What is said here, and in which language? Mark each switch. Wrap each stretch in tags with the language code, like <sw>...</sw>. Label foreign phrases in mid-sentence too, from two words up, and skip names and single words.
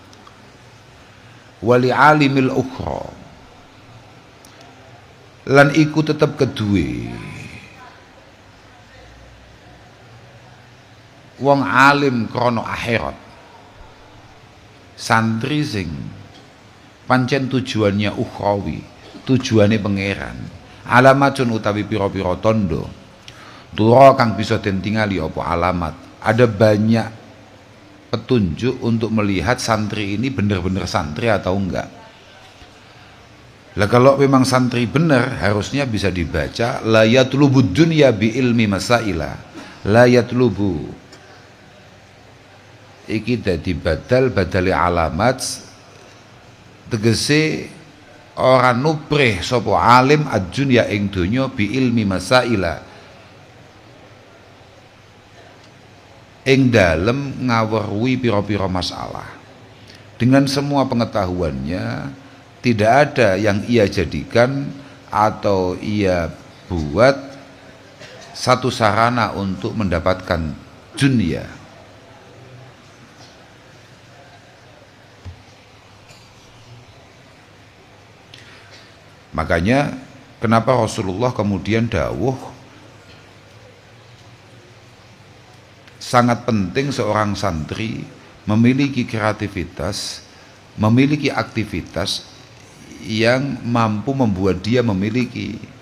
<ar>ولي العالم الأخرى</ar> <jv>lan iku tetep kedue wong alim krono akhirat, santri sing pancen tujuannya ukhrawi, tujuane pangeran, alamatun utawi pira-pira tondo, tura kang bisa den tingali apa alamat.</jv> <id>Ada banyak petunjuk untuk melihat santri ini benar-benar santri atau enggak. Lah kalau memang santri benar, harusnya bisa dibaca</id> <ar>لا يطلب الدنيا بعلم مسائل,</ar> <jv>la yatlubu iki dadi badali alamat, tegese ora nuprih sapa</jv> <ar>عالم الدنيا</ar> <jv>ing donya</jv> <ar>بعلم مسائل,</ar> <jv>ing dalem ngaweruhi pira-pira masalah.</jv> <id>Dengan semua pengetahuannya, tidak ada yang ia jadikan atau ia buat satu sarana untuk mendapatkan dunia. Makanya kenapa Rasulullah kemudian dawuh sangat penting seorang santri memiliki kreativitas, memiliki aktivitas yang mampu membuat dia memiliki</id>